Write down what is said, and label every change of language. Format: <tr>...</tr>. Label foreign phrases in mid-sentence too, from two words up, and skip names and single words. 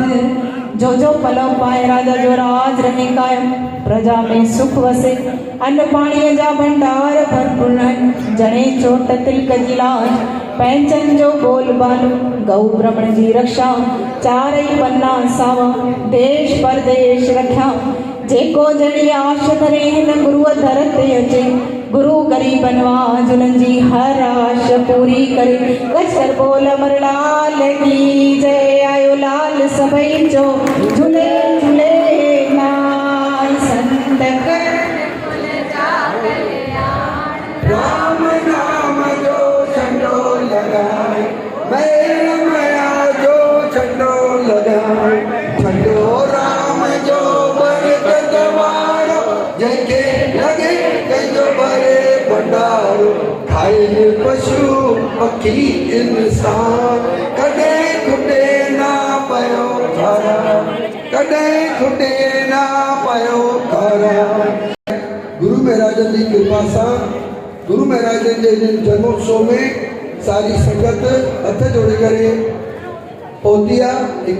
<sd>जो जो पलो पाए राजा जो राज रहे कायम प्रजा में सुख वसे अन्न पानी जा भंडार भरपूर जने चोट तिलक जिलाज पैंचन जो बोल बालू गौ ब्रह्मण जी रक्षा चारई पन्ना सावा देश परदेश रख्या जेको जड़ी आश धरे हिन गुरु धरते अचे गुरु गरीब नवाज उन्हनि जी हर आश पूरी करे कचर बोल अमर लाल की जय आयो लाल सभई जो झूले झूले नाल संत राम नाम जो झंडो लगाए मेरा माया जो झंडो लगाए झंडो राम जो बरकत वारो जैके लगे कंजो भरे भंडारो खाए पशु पक्षी इंसान कदे खुटे ना पयो खारा कदे खुटे ना पयो खारा। गुरु महाराजन जी कृपा सां गुरु महाराजन जे जन्मोत्सव में सारी संगत हथ जोड़े करे पहुती आहे।</sd>